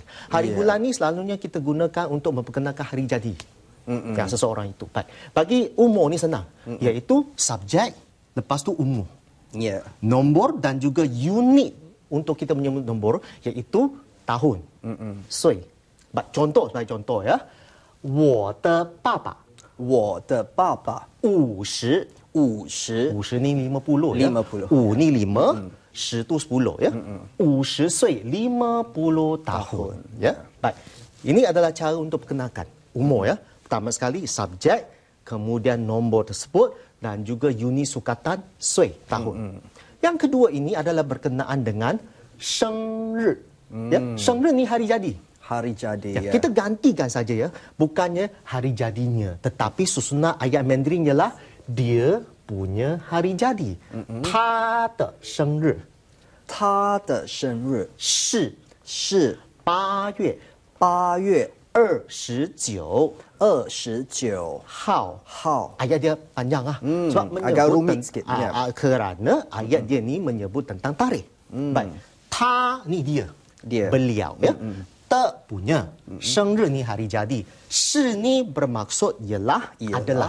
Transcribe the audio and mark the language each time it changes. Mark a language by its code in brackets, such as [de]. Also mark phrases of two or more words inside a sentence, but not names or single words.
[ms] Hari bulan ni selalunya kita gunakan untuk memperkenalkan hari jadi seseorang itu. Baik. Bagi umur ni senang. Iaitu subjek, lepas tu umur. Ya. Nombor dan juga unit untuk kita menyebut nombor iaitu tahun. Sui. Contoh sebagai contoh ya. [zh] 我的爸爸我的爸爸 50 50 [ms] ni 50 ya. 50. 5 ni 5, 10 tu 10 ya. 50 岁 50 tahun ya. Baik. Ini adalah cara untuk perkenalkan umur ya. Pertama sekali subjek, kemudian nombor tersebut dan juga unit sukatan sui tahun. Yang kedua ini adalah berkenaan dengan 生日 ya. 生日 ni hari jadi. hari jadi Ya, ya. kita gantikan saja ya. Bukannya hari jadinya. Tetapi susunan ayat Mandarin ialah dia punya hari jadi. [zh] 他的生日他的生日是是 8月 8月 29 号。 [ms] Ayat dia panjang sebab menyebut agak rumit sikit. Ya. Kerana ayat dia ni menyebut tentang tarikh. Baik. Ta ni dia. Beliau ya. Ta punya. 生日 ni hari jadi. Shi ni bermaksud ialah adalah.